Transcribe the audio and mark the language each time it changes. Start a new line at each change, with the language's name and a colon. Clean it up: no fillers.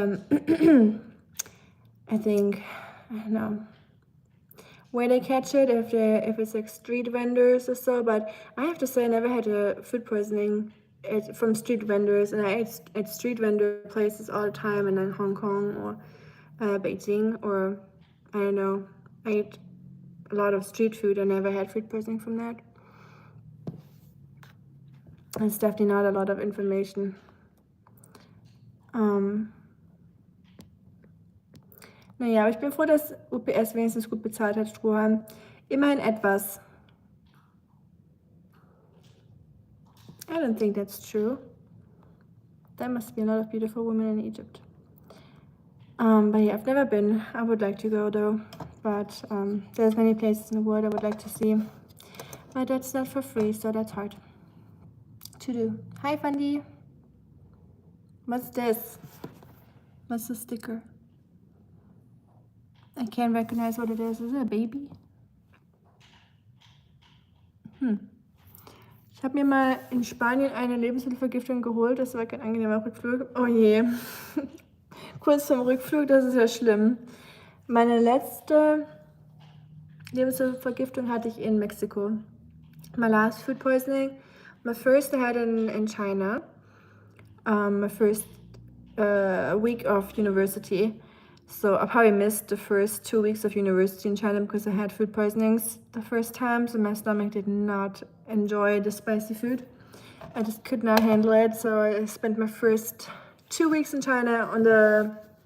English: I think, I don't know where they catch it, if it's like street vendors or so, but I have to say I never had a food poisoning from street vendors, and I ate at street vendor places all the time, and in Hong Kong or Beijing, or I don't know, I ate a lot of street food. I never had food poisoning from that. It's definitely not a lot of information.
German: Naja, aber ich bin froh, dass UPS wenigstens gut bezahlt hat, Strohhalm. Immerhin etwas.
English: I don't think that's true. There must be a lot of beautiful women in Egypt. But yeah, I've never been. I would like to go though. But there's many places in the world I would like to see. But that's not for free, so that's hard to do. Hi, Fundy. What's this? What's the sticker? I can't recognize what it is. Is it a baby?
German: Ich habe mir mal in Spanien eine Lebensmittelvergiftung geholt. Das war kein angenehmer Rückflug. Oh je. Kurz zum Rückflug, das ist ja schlimm. Meine letzte Lebensmittelvergiftung hatte ich in Mexiko.
English: My last food poisoning. My first I had in China. My first week of university. So I probably missed the first 2 weeks of university in China because I had food poisonings the first time. So my stomach did not enjoy the spicy food. I just could not handle it. So I spent my first 2 weeks in China on the